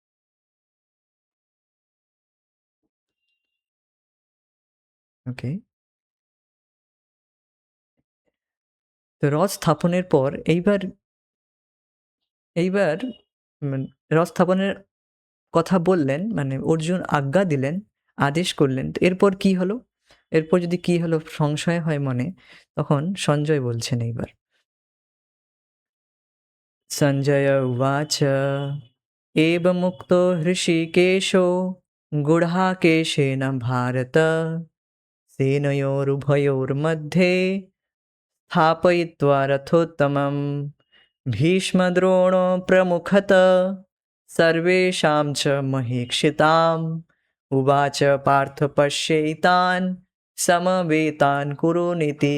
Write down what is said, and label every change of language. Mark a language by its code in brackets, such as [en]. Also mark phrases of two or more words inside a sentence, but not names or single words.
[bn] ওকে, তো রথ স্থাপনের পর এইবার এইবার রথ স্থাপনের কথা বললেন, মানে অর্জুন আজ্ঞা দিলেন, আদেশ করলেন। তো এরপর কি হলো? এরপর যদি কি হলো সংশয় হয় মনে, তখন সঞ্জয় বলছেন এইবার। [sa] सञ्जय उवाच एवमुक्तो हृषीकेशो गुडाकेशेन भारत सेनयोरुभयोर्मध्ये स्थापयित्वा रथोत्तमं भीष्मद्रोणो प्रमुखत सर्वेषां च महीक्षिताम् उवाच पार्थ पश्यैतान् समवेतान् कुरुनिति।